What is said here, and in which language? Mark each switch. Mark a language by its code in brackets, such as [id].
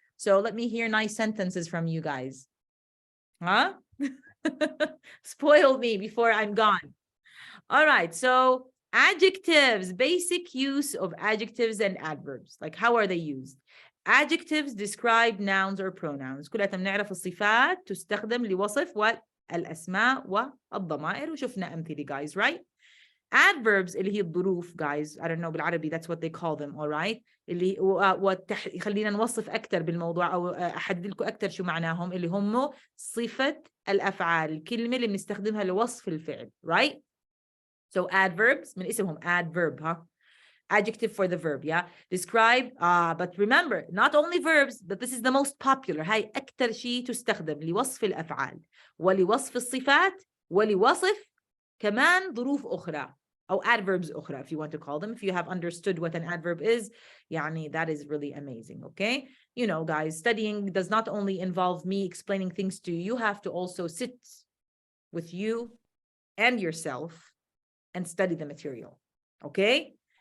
[en] So let me hear nice sentences from you guys. Huh? Spoil me before I'm gone. All right. So adjectives, basic use of adjectives and adverbs. Like, how are they used? Adjectives describe nouns or pronouns. [ar] كلنا بنعرف الصفات تستخدم لوصف والأسماء والضمائر وشفنا أمثلة, [en] guys, right? Adverbs [ar] اللي هي الظروف, [en] guys, I don't know [ar] بالعربي, [en] that's what they call them, all right? [ar] اللي خلينا نوصف أكثر بالموضوع أو أحدد لكم أكثر شو معناهم, اللي هم صفة الأفعال, الكلمة اللي بنستخدمها لوصف الفعل, [en] right? So adverbs [ar] من اسمهم [en] adverb, huh? Adjective for the verb, yeah? Describe, but remember, not only verbs, but this is the most popular. [ar] هاي أكثر شيء تستخدم لوصف الأفعال ولوصف الصفات ولوصف كمان ظروف أخرى. أو [en] adverbs [ar] أخرى, [en] if you want to call them. If you have understood what an adverb is, [ar] يعني, [en] that is really amazing, okay? Guys, studying does not only involve me explaining things to you. You have to also sit with you and yourself and study the material, okay?